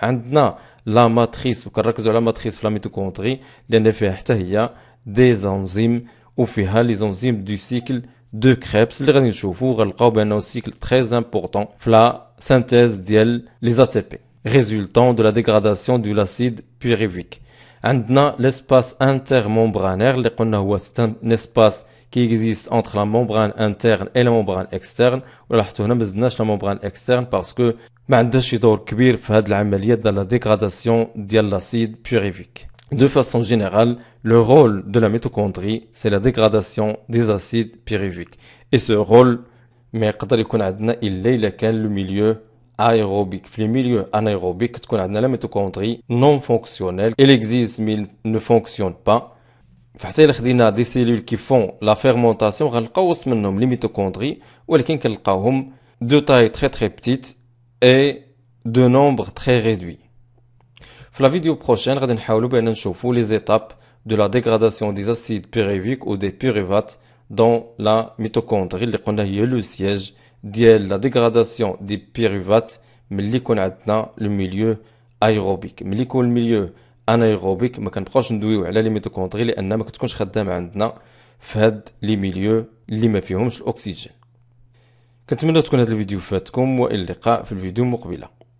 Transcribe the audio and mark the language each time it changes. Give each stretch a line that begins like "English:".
French: عندنا la matrice
Arabic: وكنركزوا على
French: matrice في la mitochondrie
Arabic: لأن فيها حتى هي
French: des enzymes وفيها les enzymes du cycle de Krebs
Arabic: اللي غادي نشوفوا غنلقاو بانه
French: cycle très important في la synthèse ديال les ATP résultant de la dégradation de l'acide pyruvique. عندنا l'espace intermembranaire
Arabic: اللي قلنا هو
French: un espace qui existe entre la membrane interne et la membrane externe.
Arabic: ولاحظتوا هنا ما زدناش
French: la membrane externe parce que
Arabic: ما عندهاش شي دور كبير في هذه العمليه ديال
French: la dégradation
Arabic: ديال
French: l'acide pyruvique. De façon générale, le rôle de la mitochondrie, c'est la dégradation des acides pyruviques. Et ce rôle,
Arabic: ما يقدر يكون عندنا إلا كان
French: le milieu aérobique. في le milieu anaérobique,
Arabic: تكون عندنا
French: la mitochondrie non fonctionnelle. Elle existe mais elle ne fonctionne pas.
Arabic: فحتى إلا خدينا
French: des cellules qui font la fermentation,
Arabic: غنلقاو وسط منهم
French: les mitochondries,
Arabic: ولكن كنلقاوهم
French: de taille très très petite et de nombre très réduit. في la vidéo prochaine
Arabic: غادي نحاولوا بان نشوفوا
French: les étapes de la dégradation des acides pyruviques ou des pyruvates dans la mitochondrie
Arabic: اللي قلنا هي
French: le siège ديال la dégradation des pyruvates
Arabic: ملي يكون عندنا
French: le milieu aérobique.
Arabic: ملي يكون الميليو انايروبيك ما كنبقاوش ندويو على لي ميتوكوندري لان ما كتكونش خدامه عندنا في هاد لي ميليو اللي ما فيهمش الاكسجين. كنتمنى تكون هذا الفيديو فاتكم والى اللقاء في الفيديو المقبله.